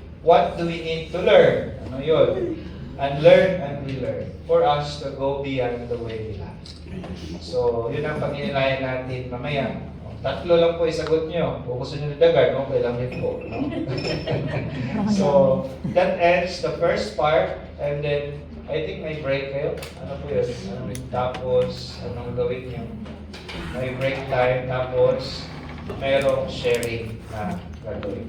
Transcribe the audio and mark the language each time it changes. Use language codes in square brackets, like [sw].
[en] What do we need to learn? [tl] Ano yun? [en] Unlearn and relearn for us to go beyond the way we love. [tl] So, yun ang pag-inilayan natin mamaya. 3 lang po isagot nyo. Kung gusto nyo nadagan, okay lang din po. No? [en] So, that ends the first part. And then, I think [tl] may break kayo. Ano po yun? Tapos, anong gawin nyo? May break time. Tapos, mayroong sharing na gagawin.